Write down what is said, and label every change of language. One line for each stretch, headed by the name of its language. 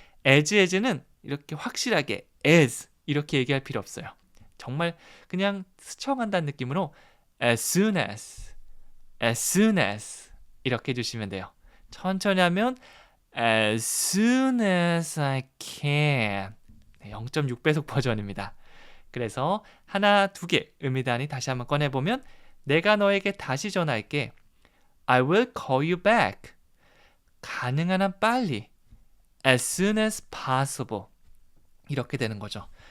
Korean: as는 이렇게 확실하게 as 이렇게 얘기할 필요 없어요. 정말 그냥 스쳐간다는 느낌으로
English: as soon as
Korean: 이렇게 해주시면 돼요. 천천히 하면
English: as soon as I can.
Korean: 0.6배속 버전입니다. 그래서 하나, 두 개 의미단위 다시 한번 꺼내보면 내가 너에게 다시 전화할게.
English: I will call you back.
Korean: 가능한 한 빨리.
English: as soon as possible.
Korean: 이렇게 되는 거죠.